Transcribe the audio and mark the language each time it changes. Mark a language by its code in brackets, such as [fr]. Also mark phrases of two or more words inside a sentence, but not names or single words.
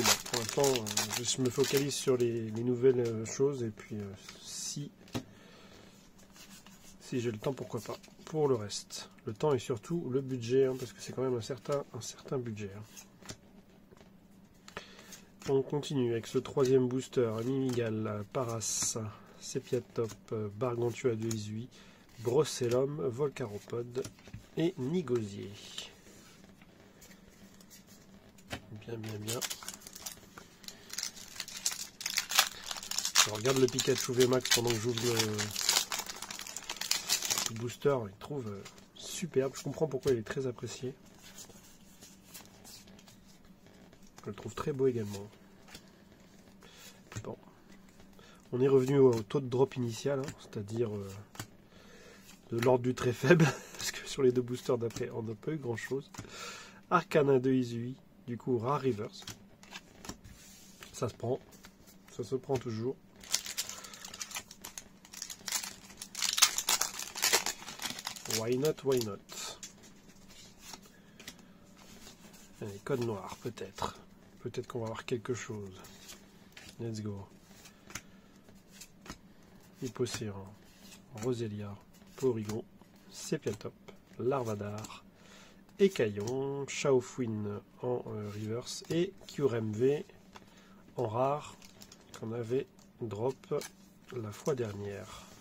[fr] Pour l'instant, je me focalise sur les nouvelles choses et puis si j'ai le temps, pourquoi pas. Pour le reste, le temps et surtout le budget, hein, parce que c'est quand même un certain budget. Hein. On continue avec ce troisième booster, Mimigal, Paras, Sepiatop, Bargantua de Isui, Brossellum, Volcaropode et Nigosier. Bien. Je regarde le Pikachu VMAX pendant que j'ouvre le booster, il trouve superbe. Je comprends pourquoi il est très apprécié. Je le trouve très beau également. Bon. On est revenu au taux de drop initial, hein, c'est-à-dire de l'ordre du très faible, parce que sur les deux boosters d'après, on n'a pas eu grand-chose. Arcana de Isui, du coup Rare Reverse. Ça se prend toujours. [en] Why not? [fr] Allez, code noir, peut-être. Peut-être qu'on va avoir quelque chose. [en] Let's go. [fr] Hypocéran, Roselia, Porygon, Sepiatop, Larvadar, Écaillon, Chaofouine en reverse et QRMV en rare qu'on avait drop la fois dernière.